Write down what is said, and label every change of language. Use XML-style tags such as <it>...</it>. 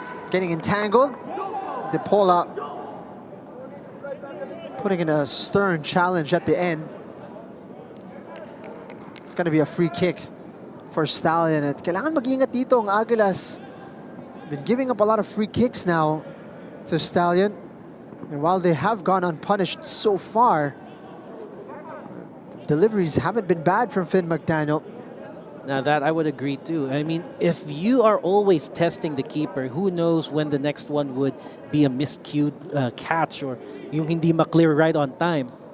<en>Getting entangled. De Paula putting in a stern challenge at the end. It's going to be a free kick for Stallion.</en> <tl>At kailangan mag-ingat dito ang Aguilas.</tl> <en>Been giving up a lot of free kicks now to Stallion. And while they have gone unpunished so far, deliveries haven't been bad from Finn McDaniel. Now that I would agree too. I mean, if you are always testing the keeper, who knows when the next one would be a miscued catch or</en> <tl>yung hindi ma-clear</tl> <en>right on time.</en>